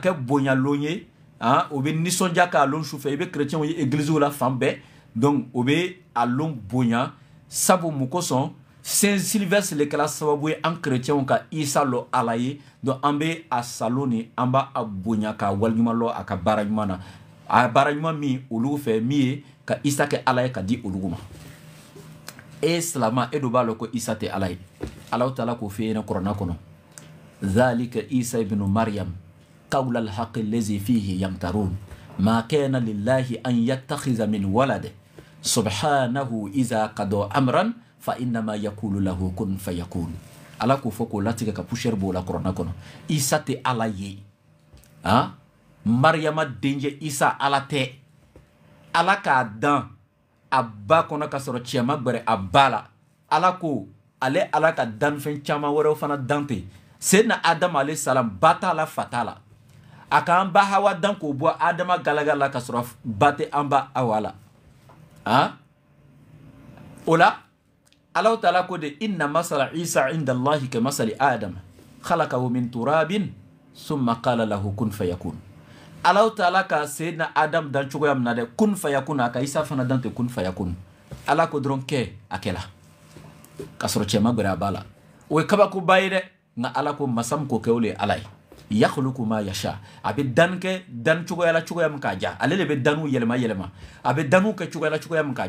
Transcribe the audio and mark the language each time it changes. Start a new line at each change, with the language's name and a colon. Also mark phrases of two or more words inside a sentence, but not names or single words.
Bambara: kɛ bonyalon ye o bɛ nisɔndiya k'a lon sufɛ i bɛ chrétienw ye église la fan bɛɛ donc o bɛ a lon bonya sabu mun kosɔn Saint Sylvestre le kɛla sababu ye an chrétienw ka Isa lɔ Ala ye donc an bɛ a salon ni an b'a bonya k'a waleɲuman lɔ a ka baara ɲuman na a baara ɲuman min olu fɛ min ye ka Isa kɛ Ala ye ka di olu ma e silama e dun b'a lɔ ko Isa tɛ Ala ye Alahu Taala k'o f'i ɲɛna kuranɛ kɔnɔ zalika Isa ibnu Maryam
Arabic: قول الحق الذي فيه يمترون ما كان لله أن يتخذ من ولد سبحانه إذا قضى أمرا فإنما يقول له كن فيكون
Bambara: ala ko fɔ k'o latigɛ ka poussière b'o la kuranɛ kɔnɔ Isa tɛ Ala ye Mariama denkɛ Isa Ala tɛ Ala k'a dan a ba kɔnɔ ka sɔrɔ cɛ ma gbɛrɛ a ba la Ala ko ale Ala ka danfɛn caman wɛrɛw fana dan ten Seydina Adam
Arabic: عليه السلام
Bambara: ba t'a la fa t'a la a k'an ba Hawa dan k'o bɔ Adama galaga la ka sɔrɔ ba tɛ an ba Hawa la o la Alahu Taala ko de
Arabic: إن مثل
Bambara: Isa
Arabic: عند الله كمثل آدم خلقه من تراب ثم قال له كن فيكون
Bambara: Alahu Taala ka Seydina Adam dan cogoya min na dɛ
Arabic: كن فيكون
Bambara: a ka Isa fana dan tɛ
Arabic: كن فيكون
Bambara: Ala ko dɔrɔn kɛ a kɛla ka sɔrɔ cɛ ma gbɛrɛ a ba la o ye kabakoba ye dɛ nka Ala ko masa min k'o kɛ o le ye Ala ye
Arabic: يخلق ما يشاء
Bambara: a bɛ dan kɛ dan cogoya la cogoya min k'a diya ale de bɛ danu yɛlɛma yɛlɛma a bɛ danu kɛ